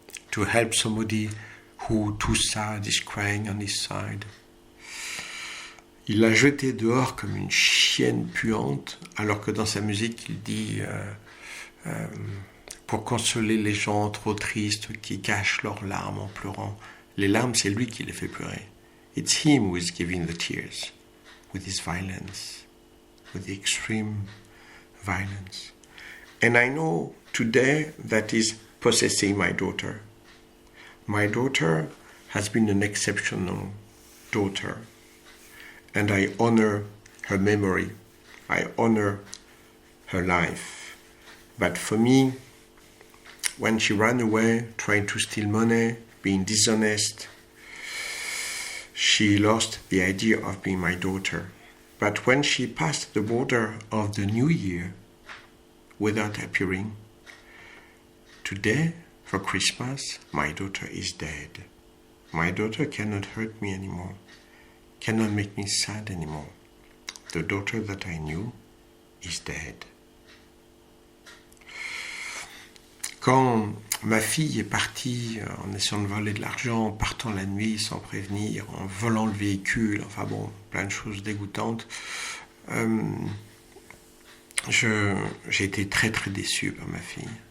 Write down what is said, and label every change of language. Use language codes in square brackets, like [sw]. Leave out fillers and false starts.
[en] To help somebody who too sad is crying on his side. [fr] Il l'a jeté dehors comme une chienne puante, alors que dans sa musique, il dit pour consoler les gens trop tristes qui cachent leurs larmes en pleurant. Les larmes, c'est lui qui les fait pleurer. [en] It's him who is giving the tears, with his violence, with the extreme violence. And I know today that is possessing my daughter. My daughter has been an exceptional daughter, and I honor her memory. I honor her life. But for me, when she ran away, trying to steal money, being dishonest, she lost the idea of being my daughter. But when she passed the border of the new year without appearing, today, for Christmas, my daughter is dead. My daughter cannot hurt me anymore, cannot make me sad anymore. The daughter that I knew is dead. [fr] Quand ma fille est partie en essayant de voler de l'argent, en partant la nuit sans prévenir, en volant le véhicule, enfin bon, plein de choses dégoûtantes, j'ai été très très déçu par ma fille.